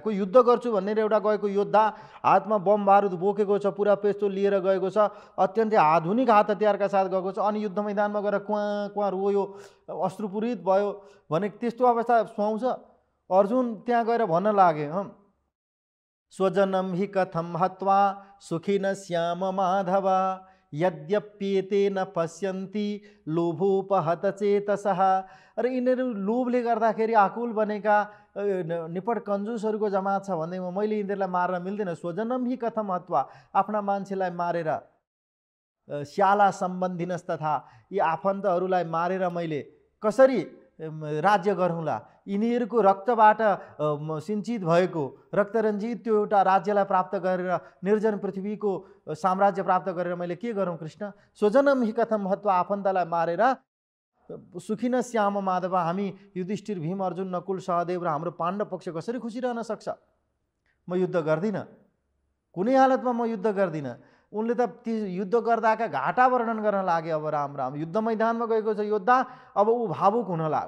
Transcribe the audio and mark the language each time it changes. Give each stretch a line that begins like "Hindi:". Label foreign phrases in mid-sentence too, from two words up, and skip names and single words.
Nepali: कोही युद्ध गर्छु भनेर एउटा गएको योद्धा हातमा बम बारुद बोकेको छ, पुरा पेस्तोल लिएर गएको छ, अत्यन्तै आधुनिक हात हतियारका साथ गएको छ, अनि युद्ध मैदानमा गएर क्वाँ क्वाँ रोयो, अश्रुपूरित भयो भने त्यस्तो अवस्था सुहाउँछ। अर्जुन त्यहाँ गएर भन्न लागे,
Sanskrit: स्वजनम हि कथम हत्वा सुखिन श्याम माधव यद्यप्येते न पश्यन्ति लोभोपहत चेतसः।
Nepali: अरे यिनीहरू लोभले गर्दाखेरि आकुल बनेका निपट कन्जुसहरूको जमात छ भन्दैमा मैले यिनीहरूलाई मार्न मिल्दैन।
Sanskrit: स्वजनम हि कथम हत्वा,
Nepali: आफ्ना मान्छेलाई मारेर,
Sanskrit: श्याला सम्बन्धिनस् तथा,
Nepali: यी आफन्तहरूलाई मारेर मैले कसरी राज्य गरौँला। यिनीहरूको रक्तबाट सिञ्चित भएको, रक्तरञ्जित त्यो एउटा राज्यलाई प्राप्त गरेर, निर्जन पृथ्वीको साम्राज्य प्राप्त गरेर मैले के गरौँ कृष्ण।
Sanskrit: स्वजनम हि कथम हत्वा,
Nepali: आफन्तलाई मारेर
Sanskrit: सुखिन श्याम माधव,
Nepali: हामी युधिष्ठिर, भीम, अर्जुन, नकुल, सहदेव र हाम्रो पाण्डव पक्ष कसरी खुसी रहन सक्छ। म युद्ध गर्दिनँ, कुनै हालतमा म युद्ध गर्दिनँ। उनले त ती युद्ध गर्दाका घाटा वर्णन गर्न लागे। अब राम राम, युद्ध मैदानमा गएको छ योद्धा, अब ऊ भावुक हुन लाग्यो।